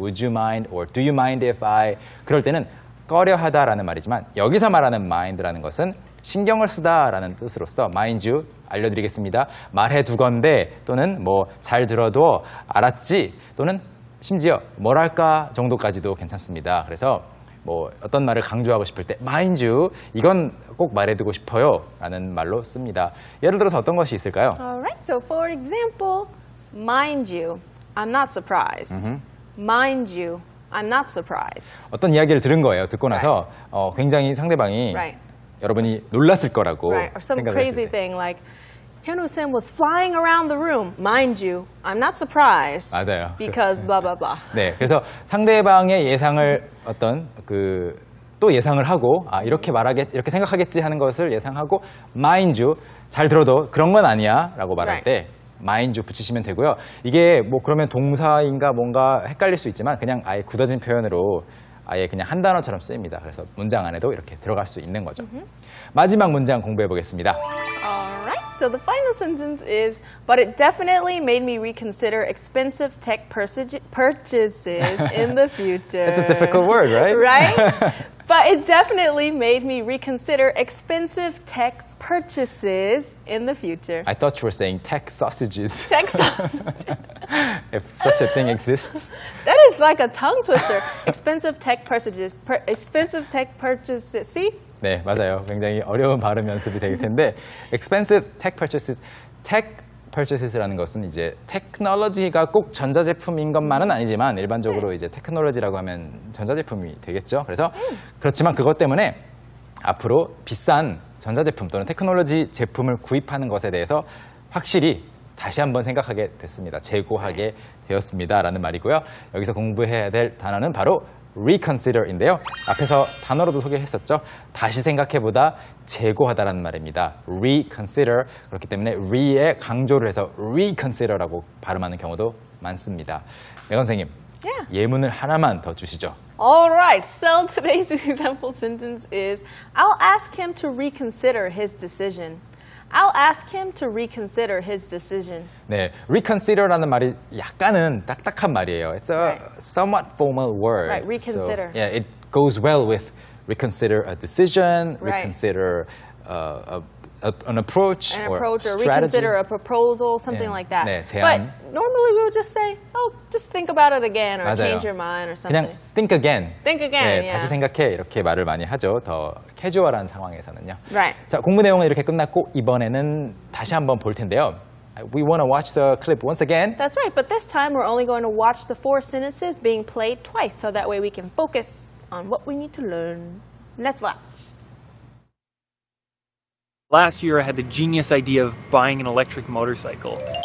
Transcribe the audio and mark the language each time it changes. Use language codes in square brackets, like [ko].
[en] Would you mind or do you mind if I [ko] 그럴 때는 꺼려하다라는 말이지만 여기서 말하는 mind라는 것은 신경을 쓰다라는 뜻으로서 mind you 알려드리겠습니다. 말해두건대 또는 뭐 잘 들어도 알았지 또는 심지어 뭐랄까 정도까지도 괜찮습니다. 그래서 뭐 어떤 말을 강조하고 싶을 때 mind you 이건 꼭 말해두고 싶어요 라는 말로 씁니다. 예를 들어서 어떤 것이 있을까요? [en] All right, so for example, mind you, I'm not surprised. Mind you, I'm not surprised. [ko] 어떤 이야기를 들은 거예요. 듣고 나서 굉장히 상대방이 [en] Right. [ko] 여러분이 놀랐을 거라고 [en] Right, or some [ko] 생각을 [en] crazy [ko] 했을 때. [en] thing like, Hyun-woo-sim was flying around the room. Mind you, I'm not surprised. [ko] 맞아요. [en] Because blah, blah, blah. [ko] 네, 그래서 상대방의 예상을 어떤 또 예상을 하고 이렇게 이렇게 생각하겠지 하는 것을 예상하고 mind you 잘 들어도 그런 건 아니야라고 말할 때 mind you 붙이시면 되고요. 이게 뭐 그러면 동사인가 뭔가 헷갈릴 수 있지만 그냥 아예 굳어진 표현으로 아예 그냥 한 단어처럼 쓰입니다. 그래서 문장 안에도 이렇게 들어갈 수 있는 거죠. 마지막 문장 공부해 보겠습니다. [en] All right, so the final sentence is, but it definitely made me reconsider expensive tech purchases in the future. It's a difficult word, right? Right? But it definitely made me reconsider expensive tech purchases in the future. I thought you were saying tech sausages. Tech If such a thing exists. That is like a tongue twister. Expensive tech purchases. Expensive tech purchases. See? [ko] 네, 맞아요. 굉장히 어려운 발음 연습이 되실 텐데 [en] expensive tech purchases. [ko] tech purchases라는 것은 이제 테크놀로지가 꼭 전자제품인 것만은 아니지만 일반적으로 이제 테크놀로지라고 하면 전자제품이 되겠죠. 그래서 그렇지만 그것 때문에 앞으로 비싼 전자제품 또는 테크놀로지 제품을 구입하는 것에 대해서 확실히 다시 한번 생각하게 됐습니다. 재고하게 되었습니다라는 말이고요. 여기서 공부해야 될 단어는 바로 reconsider인데요. 앞에서 단어로도 소개했었죠. 다시 생각해보다 재고하다라는 말입니다. reconsider. 그렇기 때문에 re에 강조를 해서 reconsider라고 발음하는 경우도 많습니다. 메건 선생님, [en] Yeah. [ko] 예문을 하나만 더 주시죠. [en] All right, so today's example sentence is, I'll ask him to reconsider his decision. I'll ask him to reconsider his decision. [ko] 네, reconsider라는 말이 약간은 딱딱한 말이에요. [en] It's a somewhat formal word. Right, reconsider. So, yeah, it goes well with reconsider a decision, Right. reconsider an approach An or approach or strategy. reconsider a proposal, something [ko] 네. [en] like that. [ko] 네, 제안. [en] But normally we would just say, oh, just think about it again or [ko] 맞아요. [en] change your mind or something. 그냥 think again. Think again, [ko] 네, [en] yeah. [ko] 다시 생각해 이렇게 말을 많이 하죠. 더 캐주얼한 상황에서는요. [en] Right. [ko] 자, 공부 내용은 이렇게 끝났고 이번에는 다시 한번 볼 텐데요. [en] We want to watch the clip once again. That's right, but this time we're only going to watch the 4 sentences being played twice, so that way we can focus on what we need to learn. Let's watch. Last year, I had the genius idea of buying an electric motorcycle.